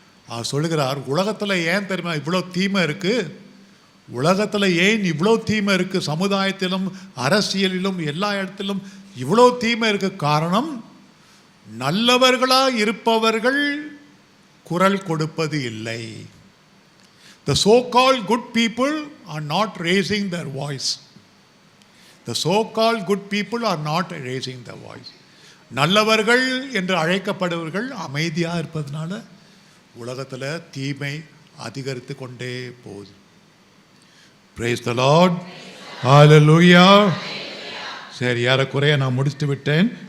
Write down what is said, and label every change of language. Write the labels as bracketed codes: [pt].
[ta] அவர் சொல்லுகிறார், உலகத்தில் ஏன் தெரியுமா இவ்வளோ தீமை இருக்குது, உலகத்தில் ஏன் இவ்வளோ தீமை இருக்குது, சமுதாயத்திலும் அரசியலிலும் எல்லா இடத்திலும் இவ்வளோ தீமை இருக்குது, காரணம் நல்லவர்களாக இருப்பவர்கள் குரல் கொடுப்பது இல்லை. [en] The so-called good people are not raising their voice. The so-called good people are not raising their voice. [ta] நல்லவர்கள் என்று அழைக்கப்படுவர்கள் அமைதியாக இருப்பதனால உலகத்தில் தீமை அதிகரித்து கொண்டே போகுது. [en] Praise the Lord. [ta] Hallelujah. சரி, ஏறக்குறைய நான் முடித்து விட்டேன்.